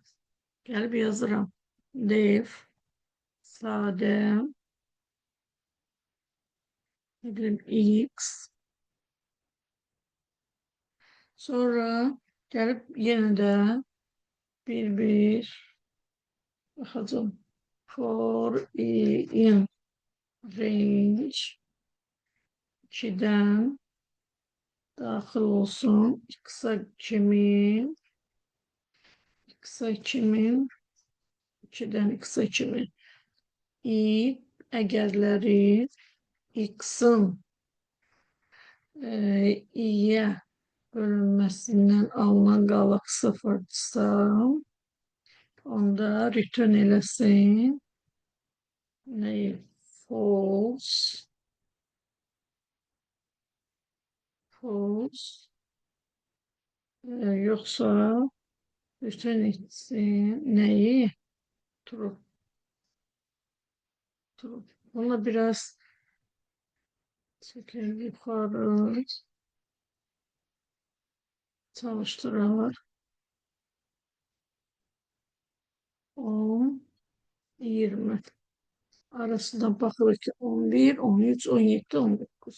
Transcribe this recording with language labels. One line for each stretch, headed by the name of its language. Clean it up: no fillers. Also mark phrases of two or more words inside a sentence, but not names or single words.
Azerbaijani: Gəlib yazıram. Def sadə
Turkish: ne bileyim
Azerbaijani: x. Sonra gəlib yenə də bir baxacağım.
English: For in range
Azerbaijani: 2'dən daxil olsun. X-a kimi 2'dən X-a kimi i əgərləri X-in i-yə bölünməsindən alınan qalıq sıfırdırsa, onda return eləsin nəyi? False yoxsa return etsin nəyi? True.
Turkish: Ona biraz çekelim yukarı çalıştıralım. 10, 20 arasında bakılır ki 11, 13, 17, 19.